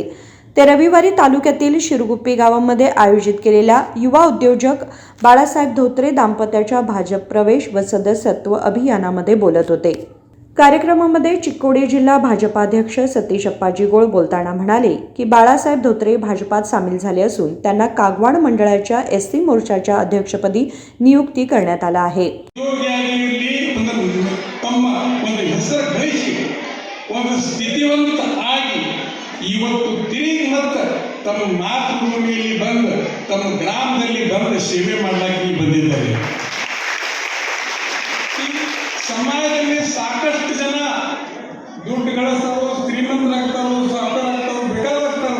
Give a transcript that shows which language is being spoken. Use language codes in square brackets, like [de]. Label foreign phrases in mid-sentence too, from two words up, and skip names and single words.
[mr] ते रविवारी तालुक्यातील शिरगुप्पी गावामध्ये आयोजित केलेल्या युवा उद्योजक बाळासाहेब धोत्रे दाम्पत्याच्या भाजप प्रवेश व सदस्यत्व अभियानामध्ये बोलत होते. कार्यक्रमामध्ये चिक्कोडी जिल्हा भाजपाध्यक्ष सतीश अप्पाजी गोळ बोलताना म्हणाले की बाळासाहेब धोत्रे भाजपात सामील झाले असून त्यांना कागवाड मंडळाच्या एसटी मोर्चाच्या अध्यक्षपदी नियुक्ती करण्यात आला आहे. [kn] ಸ್ಥಿತಿವಂತ ಆಗಿ ಇವತ್ತು ತಿರುಗಿ ಮತ್ತೆ ತಮ್ಮ ಮಾತೃಭೂಮಿಯಲ್ಲಿ ಬಂದು ತಮ್ಮ ಗ್ರಾಮದಲ್ಲಿ ಬಂದು ಸೇವೆ ಮಾಡಲಿಕ್ಕೆ ಬಂದಿದ್ದಾರೆ. ಸಮಾಜದಲ್ಲಿ ಸಾಕಷ್ಟು ಜನ ದುಡ್ಡು ಗಳಿಸ್ತಾರೋ, ಶ್ರೀಮಂತರಾಗ್ತಾರೋ, ಸಾಧಕರಾಗ್ತಾರೋ, ಬೇಕಾದಾಗ್ತಾರೋ.